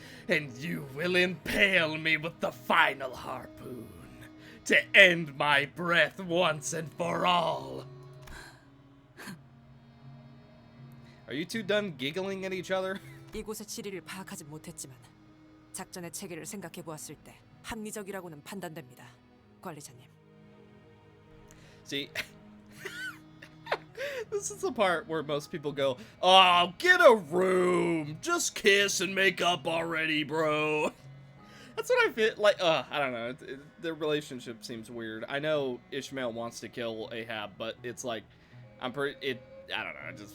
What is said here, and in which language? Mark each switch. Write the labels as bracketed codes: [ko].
[en] And you will impale me with the final harpoon to end my breath once and for all. Are you two done giggling at each other? [ko] 이곳의 지리를 파악하지 못했지만 작전의 체계를 생각해 보았을 때 합리적이라고는 판단됩니다, 관리자님. [en] See, this is the part where most people go, "Oh, get a room, just kiss and make up already, bro." That's what I feel like. I don't know. Their relationship seems weird. I know Ishmael wants to kill Ahab, but it's like, I don't know.